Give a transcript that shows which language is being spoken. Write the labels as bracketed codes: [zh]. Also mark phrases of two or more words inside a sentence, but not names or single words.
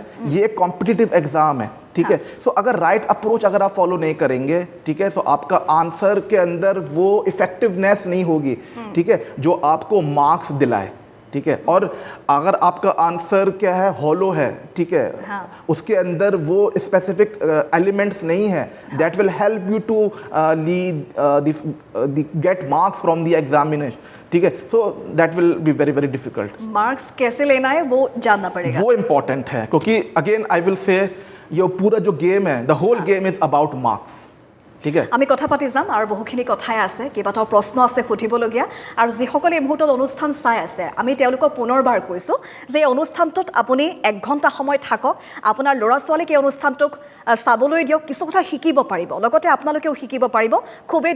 [hi] ये एक [en] competitive exam [hi] है, ठीक है. सो अगर [en] right approach [hi] अगर आप फॉलो नहीं करेंगे, ठीक है, तो आपका आंसर के अंदर वो इफेक्टिवनेस नहीं होगी, ठीक है, जो आपको मार्क्स दिलाए, ठीक है. और अगर आपका आंसर क्या है, हॉलो है, ठीक है, उसके अंदर वो [en] specific elements [hi] नहीं है [en] that will help you to get marks from the examination, [hi] ठीक है. [en] So that will be very very difficult. [hi] मार्क्स कैसे लेना है वो जानना पड़ेगा, वो इम्पॉर्टेंट है, क्योंकि [en] again I will say [hi] ये पूरा जो गेम है, [en] the whole game is about marks. [as] ঠিক আছে আমি কথা পাতি যাম আৰু বহুখিনি কথাই আছে কেইবাটাও প্ৰশ্ন আছে সুধিবলগীয়া আৰু যিসকলে এই মুহূৰ্তত অনুষ্ঠান চাই আছে আমি তেওঁলোকক পুনৰবাৰ কৈছোঁ যে এই অনুষ্ঠানটোত আপুনি 1 ঘণ্টা সময় থাকক আপোনাৰ ল'ৰা ছোৱালীক এই অনুষ্ঠানটোক চাবলৈ দিয়ক কিছু কথা শিকিব পাৰিব লগতে আপোনালোকেও শিকিব পাৰিব খুবেই